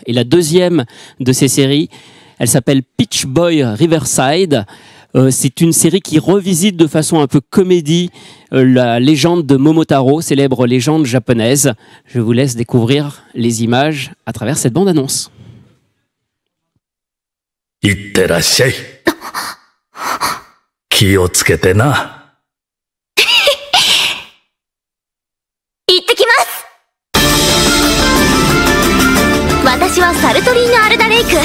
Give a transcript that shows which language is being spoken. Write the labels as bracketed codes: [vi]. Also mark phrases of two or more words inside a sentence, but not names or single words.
[fr] Et la deuxième de ces séries, elle s'appelle Peach Boy Riverside. C'est une série qui revisite de façon un peu comédie la légende de Momotaro, célèbre légende japonaise. Je vous laisse découvrir les images à travers cette bande-annonce. [ja] いってらっしゃい。気をつけてな。行ってきます。私はサルトリーヌ・アルダレイク。